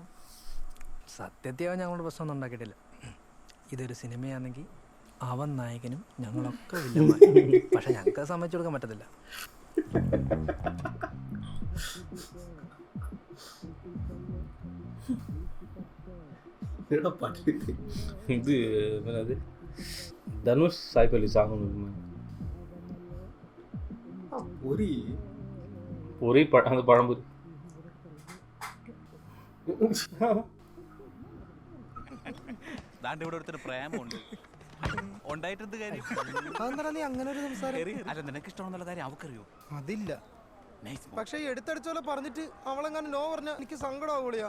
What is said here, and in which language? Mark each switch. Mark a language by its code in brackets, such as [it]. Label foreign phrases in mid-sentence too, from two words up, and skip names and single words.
[ml] സത്യത്തിൽ അവൻ ഞങ്ങളുടെ പ്രശ്നമൊന്നും ഉണ്ടാക്കിയിട്ടില്ല. ഇതൊരു സിനിമയാണെങ്കിൽ അവൻ നായകനും ഞങ്ങളൊക്കെ വില്ലന്മാർ. പക്ഷെ ഞങ്ങൾക്ക് സമ്മതിച്ചു കൊടുക്കാൻ പറ്റത്തില്ല. [ta] ഇത് என்னது தனுஷ் சாய்பல்லி சாங் பொரி பொரி அந்த பழம்பொரி. [ml] ദാണ്ട് ഇവിടെ ഒരുത്തര് പ്രേമുണ്ട്. ഉണ്ടായിട്ടെന്ത് കാര്യം? നീ അങ്ങനെ ഒരു സംസാരം? അല്ല, നിനക്ക് ഇഷ്ടമാണെന്നുള്ള കാര്യം അവക്കറിയോ? അതില്ല. പക്ഷെ എടുത്തടിച്ചോലെ പറഞ്ഞിട്ട് അവളെങ്ങനെ നോ പറഞ്ഞ എനിക്ക് സങ്കടമാകൂളിയാ.